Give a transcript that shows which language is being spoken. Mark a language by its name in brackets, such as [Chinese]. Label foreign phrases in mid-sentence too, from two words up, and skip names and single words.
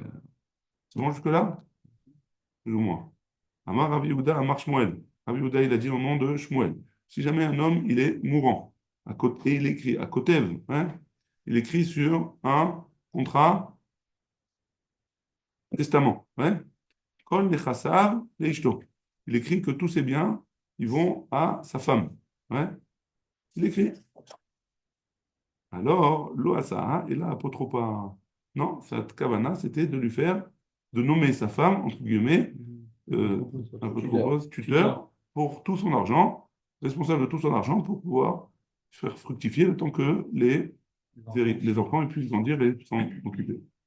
[French] C'est bon jusque-là? Plus ou moins. [Hebrew] אמר רבי יהודה אמר שמואל. [French] Rabbi Yehuda, il a dit au nom de Shmuel. Si jamais un homme, il est mourant, à côté, il écrit, à Kotev, hein, il écrit sur un contrat, testament, ouais. [Hebrew] כל נכסיו לאשתו. [French] Il écrit que tous ses biens, ils vont à sa femme, ouais. Il écrit. [Hebrew] Alors, לא עשאה אלא אפוטרופא. [French] Non, cette kavana, c'était de lui faire, de nommer sa femme, entre guillemets, apotropos, tuteur, pour tout son argent, responsable de tout son argent, pour pouvoir faire fructifier le temps que les enfants ils puissent grandir et s'en occuper.